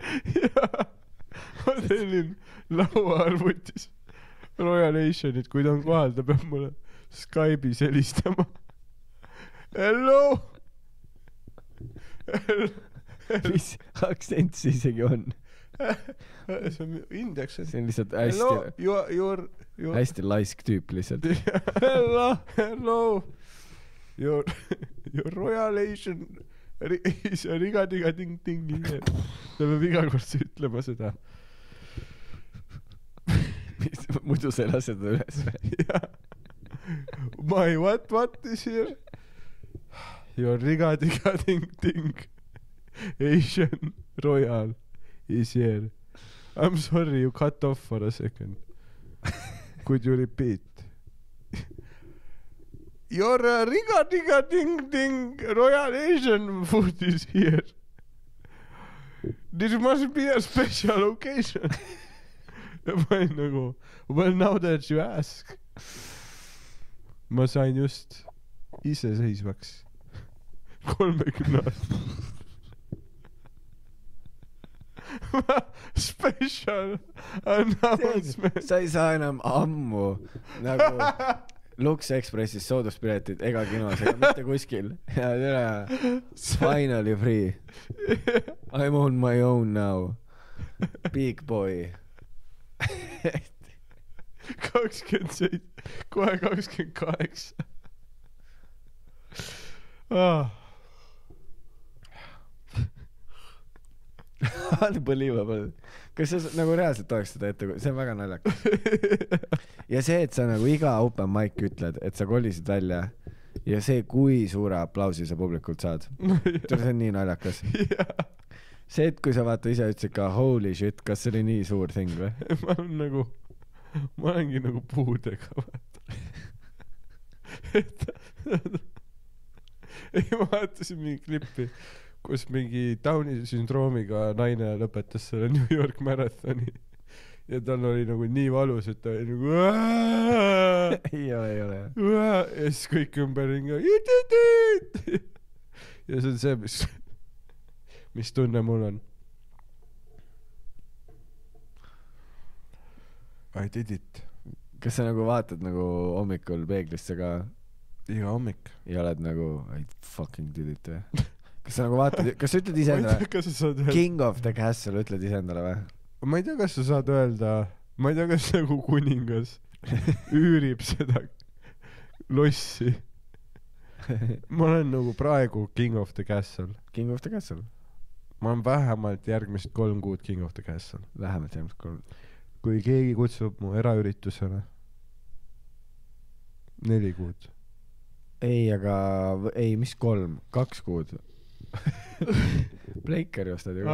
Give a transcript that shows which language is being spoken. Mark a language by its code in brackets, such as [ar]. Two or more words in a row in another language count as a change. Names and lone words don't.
[et] jaa, ma tellin lauaarvutis Royal Asianit, kui ta on kohal, ta peab mulle Skype'is helistama. Hello! mis aktsent see isegi on? see on Indiaks. see on lihtsalt Hello, hästi laisk tüüp lihtsalt. [en] Hello, your Royal Asian is a riga-tiga-ting-ting. [et] ta peab iga kord ütlema seda. muidu sa ei lase teda üles või? [en] My what is here? Your riga-tiga-ting-ting Asian Royal is here. I'm sorry, you cut off for a second. Could you repeat? Your riga-tiga-ting-ting Royal Asian food is here. This must be a special occasion. [et] ma olin nagu, [en] well now that you ask. [et] ma sain just iseseisvaks 30 aastat. [en] Special announcement. [et] sa ei saa enam ammu nagu Lux Expressis sooduspiletid ega kinos ega mitte kuskil. ja tere, [en] finally free. I'm on my own now. Big boy. [et] 27, kohe 28. Unbelievable. Kas sa nagu reaalselt oleks seda ette, see on väga naljakas. ja see, et sa nagu iga [en] open mic [et] ütled, et sa kolisid välja ja see, kui suure aplausi sa publikult saad. see on nii naljakas. See, et kui sa vaata ise ütlesid ka [en] holy shit, [et] kas see oli nii suur thing või? ma olengi nagu puudega, vaata. ei, ma vaatasin mingi klippi, kus mingi Downi sündroomiga naine lõpetas selle New York marathoni ja tal oli nagu nii valus, et ta oli nagu ei ole. Ja siis kõik ümberringi [en] you did it! [et] Ja see on see, mis tunne mul on. I did it. Kas sa nagu vaatad nagu hommikul peeglisse ka? Iga hommik. Ja oled nagu [en] I fucking did it [et] või? Kas sa nagu vaatad, kas sa ütled iseendale [en] King of the Castle [et] ütled iseendale või? Ma ei tea, kas sa saad öelda, ma ei tea, kas nagu kuningas üürib seda lossi. Ma olen nagu praegu [en] King of the Castle. King of the Castle? [et] ma olen vähemalt järgmised 3 kuud [en] King of the Castle. [et] Vähemalt järgmised 3. kui keegi kutsub mu eraüritusele 4 kuud. Ei, aga ei, mis 3? 2 kuud. Breakeri ostad ju.